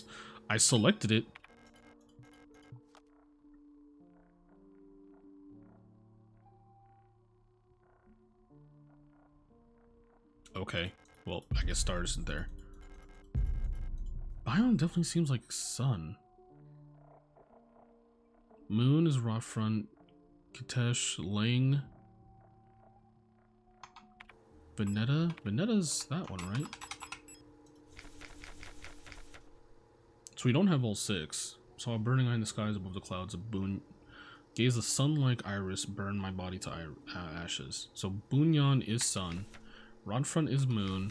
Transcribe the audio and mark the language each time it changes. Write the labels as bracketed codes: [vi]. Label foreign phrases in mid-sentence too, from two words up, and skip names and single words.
[en] I selected it. Okay. Well, I guess Star isn't there. Biome definitely seems like sun. Moon is Rotfront. Kitesh, Ling. Veneta? Veneta's that one, right? So we don't have all 6. Saw a burning eye in the skies above the clouds. A boon. Gaze a sun-like iris burn my body to ashes. So Bunyan is sun. Rotfront is moon.